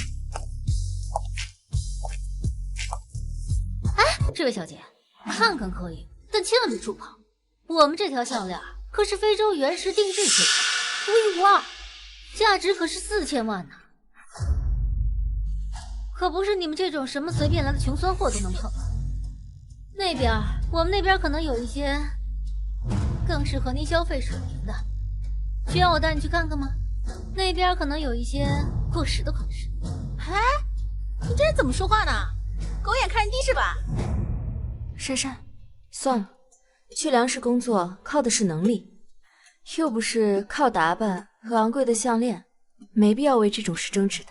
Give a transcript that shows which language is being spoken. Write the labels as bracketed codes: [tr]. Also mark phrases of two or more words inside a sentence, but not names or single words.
[zh] 這位小姐，看看可以，但千萬別觸碰。我們這條項鏈可是非洲原石定制品，獨一無二，價值可是4000萬呢，可不是你們這種什麼隨便來的窮酸貨都能碰。那邊，我們那邊可能有一些更適合您消費水平的，需要我帶你去看看嗎？那邊可能有一些過時的款式。哎，你這人怎麼說話呢？狗眼看人低是吧？珊珊，算了，去梁氏工作靠的是能力，又不是靠打扮和昂貴的項鏈，沒必要為這種事爭執的。